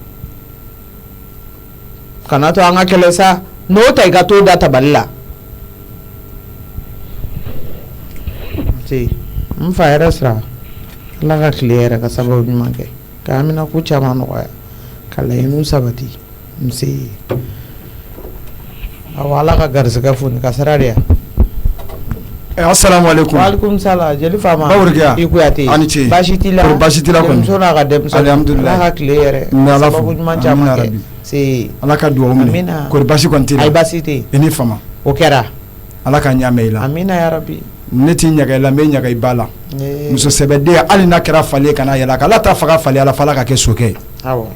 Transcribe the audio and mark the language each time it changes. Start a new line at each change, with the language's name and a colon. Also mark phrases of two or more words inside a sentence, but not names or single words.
Bambara: kana to an ka kɛlɛ sa n'o ta i ka t'o da tabali la n fa yɛrɛ sira Ala ka tile yɛrɛ ka sababu ɲuman kɛ ka Amina ko caman nɔgɔya ka laɲiniw sabati nse awɔ Ala ka garisɛgɛ foni ka sira de yan
Arabic: السلام عليكم وعليكم السلام
Bambara: jeli fama Baworikya i Kuyate ani ce baasi t'i la kɔni muso n'a ka denmisɛnnin alhamdulillah Ala ka tile yɛrɛ sababu ɲuman caman kɛ se Ala ka duwawu minɛ kɔri baasi kɔni t'i la ayi baasi tɛ i ni fama o kɛra Ala ka ɲa mɛn i la
Arabic: آمين يا رب
Bambara: ne t'i ɲaga i la n bɛ ɲaga i ba la muso sɛbɛden hali n'a kɛra falen kana yɛlɛ Ala t'a faga falen Ala fa Ala ka kɛ sokɛ